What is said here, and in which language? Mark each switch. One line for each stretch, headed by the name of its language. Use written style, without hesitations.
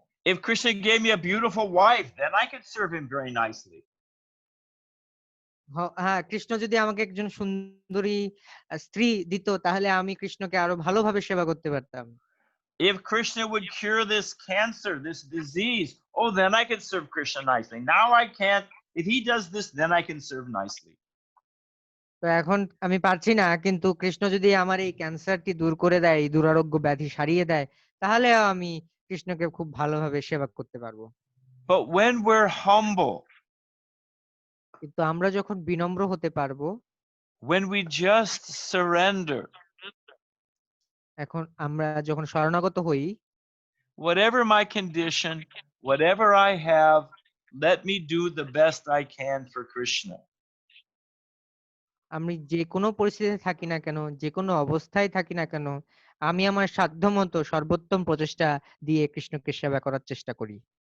English: if Krishna gave me a beautiful wife, then I could serve him very nicely.
Bangla: হ্যাঁ, কৃষ্ণ যদি আমাকে একজন সুন্দরী স্ত্রী দিত, তাহলে আমি কৃষ্ণকে আরো ভালোভাবে সেবা করতে পারতাম।
English: If Krishna would cure this cancer, this disease, oh, then I could serve Krishna nicely. Now I can't. If he does this, then I can serve nicely.
Bangla: তো এখন আমি পারছি না, কিন্তু কৃষ্ণ যদি আমার এই ক্যান্সারটি দূর করে দেয়, এই দুরারোগ্য ব্যাধি সারিয়ে দেয়, তাহলে আমি কৃষ্ণকে খুব ভালোভাবে সেবা করতে পারবো।
English: But when we're humble,
Bangla: কিন্তু আমরা যখন বিনম্র হতে পারবো,
English: when we just surrender,
Bangla: এখন আমরা যখন শরণাগত হই,
English: whatever my condition, whatever I have, let me do the best I can for Krishna.
Bangla: আমি যে কোনো পরিস্থিতিতে থাকি না কেন, যে কোনো অবস্থায় থাকি না কেন, আমি আমার সাধ্যমতো সর্বোত্তম প্রচেষ্টা দিয়ে কৃষ্ণকে সেবা করার চেষ্টা করি।